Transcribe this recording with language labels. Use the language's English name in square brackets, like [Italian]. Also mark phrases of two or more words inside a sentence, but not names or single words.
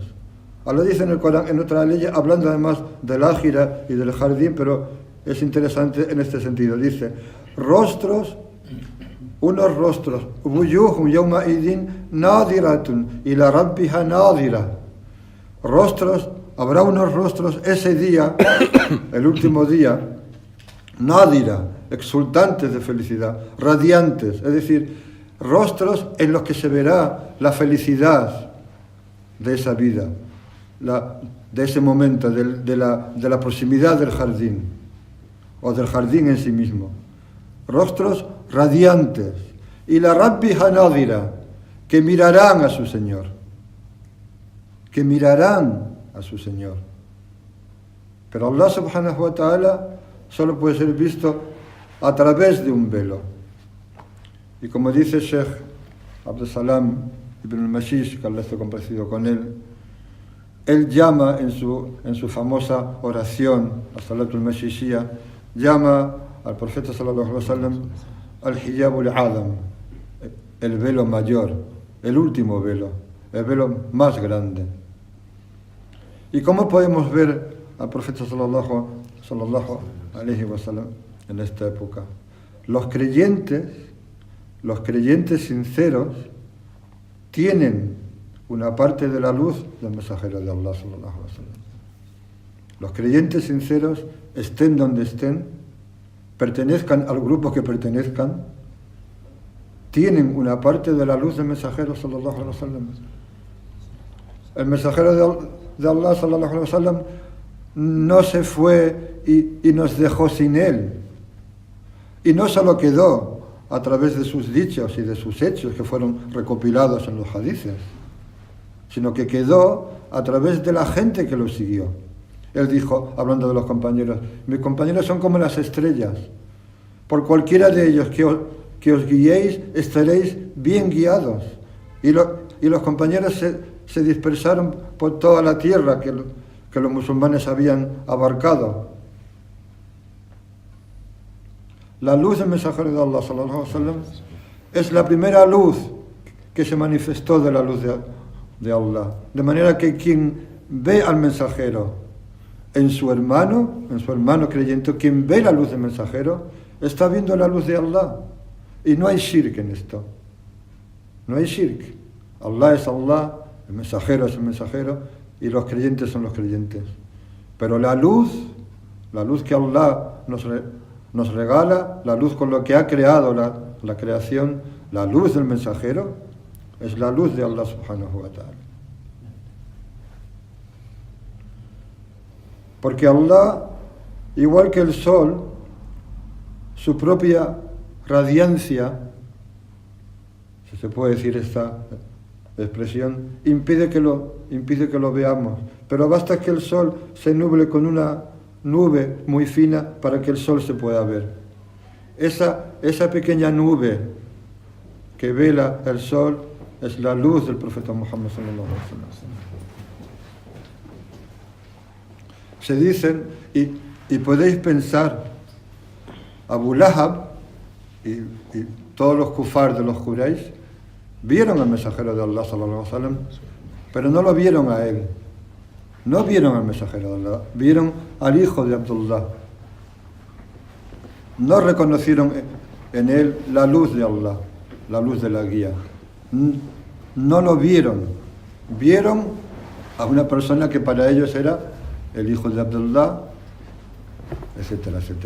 [Spanish] Allah dice en el Corán, en otra ley, hablando además del ájira y del jardín, pero es interesante en este sentido. Dice, unos rostros, [Arabic] وجوه يومئذ ناضرة إلى ربها ناظرة. [Spanish] Habrá unos rostros ese día, el último día, nadira, exultantes de felicidad, radiantes, es decir, rostros en los que se verá la felicidad de esa vida, de ese momento, de la proximidad del jardín, o del jardín en sí mismo. Rostros radiantes, y [Arabic] إلى ربها ناظرة, [Spanish] que mirarán a su Señor, Pero Allah [Arabic] سبحانه وتعالى [Spanish] solo puede ser visto a través de un velo. Y como dice Sheikh Abdul Salam ibn al-Mashish, que Allah esté complacido con él llama en su famosa oración, la Salatul Mashishiyya, llama al profeta [Arabic] صلى الله عليه وسلم الحجاب الأعظم, [Spanish] el velo mayor, el último velo, el velo más grande. ¿Y cómo podemos ver al profeta [Arabic] صلى الله عليه وسلم [Spanish] en esta época? Los creyentes sinceros tienen una parte de la luz del mensajero de Allah [Arabic] صلى الله عليه وسلم. [Spanish] Los creyentes sinceros, estén donde estén, pertenezcan al grupo que pertenezcan, tienen una parte de la luz del mensajero [Arabic] صلى الله عليه وسلم. [Spanish] El mensajero de Allah [Arabic] صلى الله عليه وسلم [Spanish] no se fue y nos dejó sin él. Y no solo quedó a través de sus dichos y de sus hechos que fueron recopilados en los hadices, sino que quedó a través de la gente que lo siguió. Él dijo, hablando de los compañeros, mis compañeros son como las estrellas. Por cualquiera de ellos que os guiéis, estaréis bien guiados. Y los compañeros se dispersaron por toda la tierra que los musulmanes habían abarcado. La luz del mensajero de Allah, [Arabic] صلى الله عليه وسلم, [Spanish] es la primera luz que se manifestó de la luz de Allah. De manera que quien ve al mensajero en su hermano creyente, quien ve la luz del mensajero, está viendo la luz de Allah. Y no hay shirk en esto. No hay shirk. Allah es Allah, el mensajero es el mensajero, y los creyentes son los creyentes. Pero la luz que Allah nos regala, la luz con lo que ha creado la creación, la luz del mensajero, es la luz de Allah [Arabic] سبحانه وتعالى. [Spanish] Porque Allah, igual que el sol, su propia radiancia, si se puede decir esta expresión, impide que lo veamos. Pero basta que el sol se nuble con una nube muy fina para que el sol se pueda ver. Esa pequeña nube que vela el sol es la luz del profeta Muhammad [Arabic] صلى الله عليه وسلم. [Spanish] Se dicen, y podéis pensar, Abu Lahab y todos los kufar de los Quraysh vieron al mensajero de Allah [Arabic] صلى الله عليه وسلم, [Spanish] pero no lo vieron a él. No vieron al mensajero de Allah, vieron al hijo de Abdullah. No reconocieron en él la luz de Allah, la luz de la guía. No lo vieron. Vieron a una persona que para ellos era el hijo de Abdullah, etcétera, etcétera.